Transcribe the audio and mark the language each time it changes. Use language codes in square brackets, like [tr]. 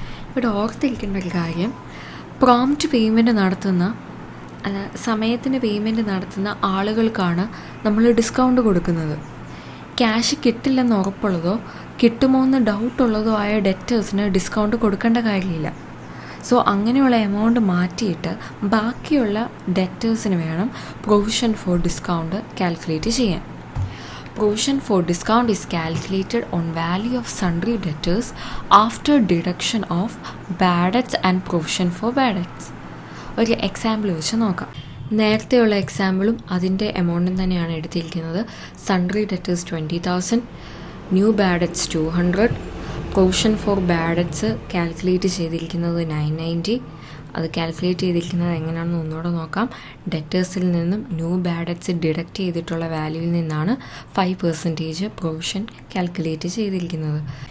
[ml] ഇവിടെ ഓർത്തിരിക്കേണ്ട ഒരു കാര്യം, പ്രോംപ്റ്റ് പേയ്മെൻറ്റ് നടത്തുന്ന സമയത്തിന് പേയ്മെൻറ്റ് നടത്തുന്ന ആളുകൾക്കാണ് നമ്മൾ ഡിസ്കൗണ്ട് കൊടുക്കുന്നത്. ക്യാഷ് കിട്ടില്ലെന്ന് ഉറപ്പുള്ളതോ കിട്ടുമോ എന്ന് ഡൗട്ടുള്ളതോ ആയ ഡെറ്റേഴ്സിന് ഡിസ്കൗണ്ട് കൊടുക്കേണ്ട കാര്യമില്ല. സോ അങ്ങനെയുള്ള എമൗണ്ട് മാറ്റിയിട്ട് ബാക്കിയുള്ള ഡെറ്റേഴ്സിന് വേണം പ്രൊവിഷൻ ഫോർ ഡിസ്കൗണ്ട് കാൽക്കുലേറ്റ് ചെയ്യാൻ. [en] Provision for discount is calculated on value of sundry debtors after deduction of bad debts and provision for bad debts. [ml] ഒരു എക്സാമ്പിൾ വെച്ച് നോക്കാം. നേരത്തെയുള്ള എക്സാമ്പിളും അതിൻ്റെ എമൗണ്ടും തന്നെയാണ് എടുത്തിരിക്കുന്നത്. Sundry debtors 20,000, new bad debts 200, provision for bad debts calculate ചെയ്തിരിക്കുന്നത് 990. അത് calculate ചെയ്തിരിക്കുന്നത് എങ്ങനെയാണെന്ന് ഒന്നുകൂടെ നോക്കാം. ഡെറ്റേഴ്സിൽ നിന്നും ന്യൂ ബാഡ് ഡെറ്റ്സ് ഡിഡക്റ്റ് ചെയ്തിട്ടുള്ള വാല്യൂവിൽ നിന്നാണ് 5% പ്രൊവിഷൻ കാൽക്കുലേറ്റ് ചെയ്തിരിക്കുന്നത്.